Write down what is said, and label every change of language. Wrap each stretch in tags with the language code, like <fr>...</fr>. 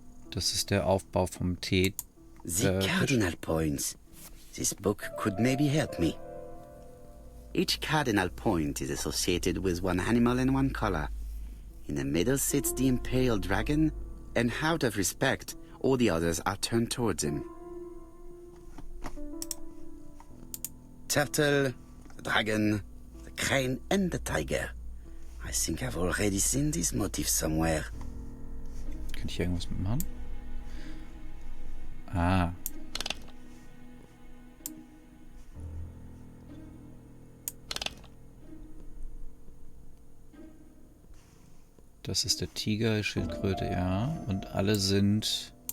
<de>Das ist der Aufbau vom Tee.</de> <en>The cardinal points. This book could maybe help me. Each cardinal point is associated with one animal and one color. In the middle sits the imperial dragon, and out of respect, all the others are turned towards him. Turtle, the dragon, the crane, and the tiger. I think I've already seen this motif somewhere.</en> <de>Kann ich hier irgendwas mitmachen? Ah. Das ist der Tiger, Schildkröte, ja. Und alle sind...</de>